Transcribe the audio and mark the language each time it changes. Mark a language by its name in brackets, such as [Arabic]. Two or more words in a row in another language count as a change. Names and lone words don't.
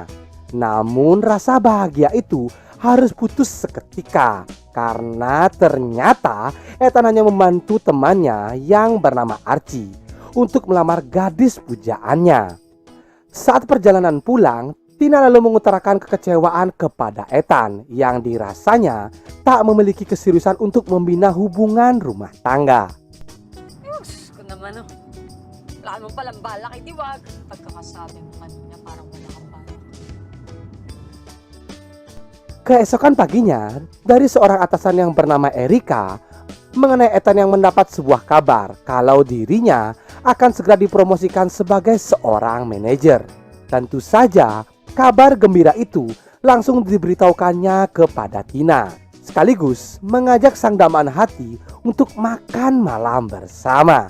[Indonesian] Namun rasa bahagia itu harus putus seketika karena ternyata Ethan hanya membantu temannya yang bernama Archie untuk melamar gadis pujaannya. Saat perjalanan pulang, Tina lalu mengutarakan kekecewaan kepada Ethan yang dirasanya tak memiliki keseriusan untuk membina hubungan rumah tangga. [Filipino] Diyos ko naman, oh. Wala naman palang balak, eh, di wag. Pagkakasabi mo kanina, parang wala kang balak. [Indonesian] Keesokan paginya, dari seorang atasan yang bernama Erika mengenai Ethan yang mendapat sebuah kabar kalau dirinya akan segera dipromosikan sebagai seorang manajer. Tentu saja, kabar gembira itu langsung diberitahukannya kepada Tina, sekaligus mengajak sang dambaan hati untuk makan malam bersama.